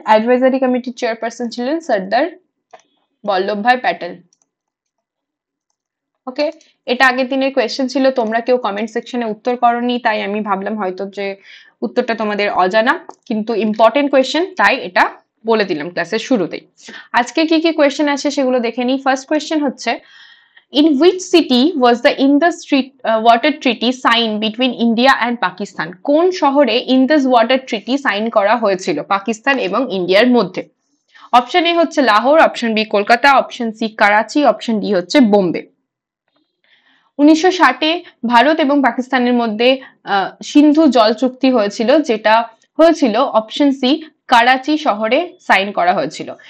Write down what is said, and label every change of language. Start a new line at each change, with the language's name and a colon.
Bangla: Advisory কমিটির chairperson ছিলেন সর্দার বল্লভভাই প্যাটেল। ওকে, এটা আগের দিনের কোয়েশ্চেন ছিল, তোমরা কেউ কমেন্ট সেকশনে উত্তর করনি, তাই আমি ভাবলাম হয়তো যে উত্তরটা তোমাদের অজানা, কিন্তু ইম্পর্টেন্ট কোয়েশ্চেন, তাই এটা বলে দিলাম ক্লাসের শুরুতেই। আজকে কি কি কোয়েশ্চেন আছে সেগুলো দেখে নিই। ফার্স্ট কোয়েশ্চেন হচ্ছে,
English: in which city was the Indus water treaty signed between India and Pakistan?
Bangla: কোন শহরে ইন্দাস ওয়াটার ট্রিটি সাইন করা হয়েছিল পাকিস্তান এবং ইন্ডিয়ার মধ্যে? অপশন এ হচ্ছে Lahore, option B Kolkata, option C Karachi, option D হচ্ছে বোম্বে। 1960-এ ভারত এবং পাকিস্তানের মধ্যে সিন্ধু জল চুক্তি হয়েছিল, যেটা হয়েছিল অপশন সি করাচি শহরে সাইন করা হয়েছিল।